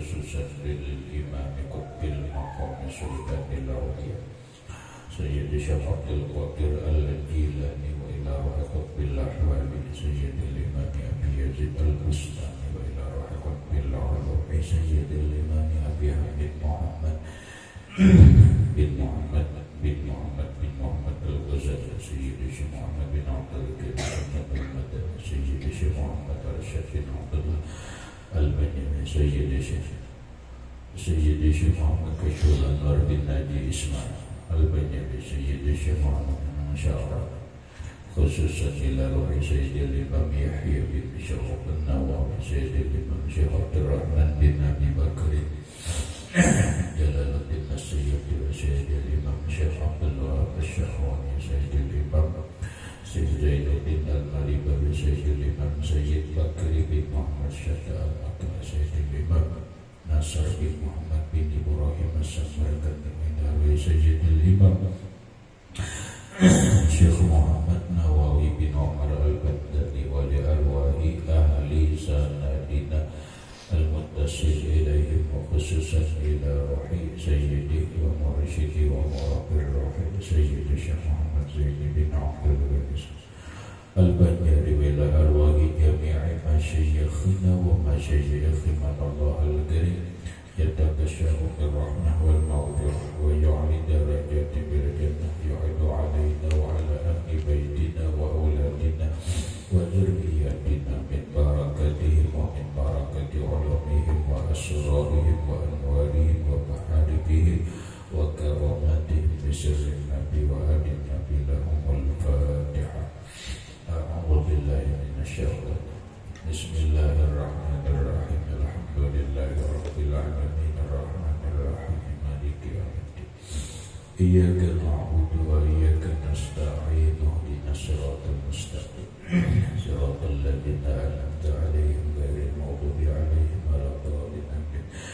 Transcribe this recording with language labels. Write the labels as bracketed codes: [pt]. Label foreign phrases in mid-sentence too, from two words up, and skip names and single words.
[ar] خصوصا للإمام قطب المقام سلطان الأولياء سيد شيخ عبد القادر الجيلاني وإلى روح قطب الأحوال سيد الإمام أبي يزيد البسطامي وإلى روح قطب الأحوال سيد الإمام أبي حامد محمد بن محمد الغزالي سيد شيخ محمد بن عبد القادر المدني سيد شيخ محمد الشيخ بن عبد الله الباني سيد شيخ محمد كشف الأنوار بن ناجي إسماعيل الباني سيد شيخ محمد شرح خصوصا إلى روح سيد الإمام يحيى بن شرف النووي سيد الإمام شيخ عبد الرحمن بن أبي بكر جلال الدين السيدي وسيد الإمام شيخ عبد الله الشهواني سيد الإمام شيخ زين الدين المليباوي سيد الإمام سيد بكري بن محمد شهدا المكلا سيد الإمام نصر بن محمد بن إبراهيم السمرقندي سيد الإمام شيخ محمد نووي بن عمر البغدادي ولأرواح أهل سندنا المتصل إليهم وخصوصا إلى روح سيدي و مرشدي ومربي روحي سيدي شيخ محمد زيني بن عبد الغني البنجري وإلى أرواح جميع مشايخنا ومشايخ من الله الكريم يتغشاهم بالرحمة والمغفرة ويعلي درجاته بالجنة يعيد علينا وعلى أهل بيتنا وأولادنا وذرياتنا من بركاتهم ومن بركات علومهم وأسرارهم وأنوارهم ومعارفهم وكراماتهم بسر النبي وعاد النبي لهم الفاتحة. أعوذ بالله من الشيطان. بسم الله الرحمن الرحيم. الحمد لله رب العالمين الرحمن الرحيم مالك يوم الدين. إياك نعبد وإياك نستعين اهدنا الصراط المستقيم صراط الذين أنعمت عليهم غير المغضوب عليهم ولا الضالين.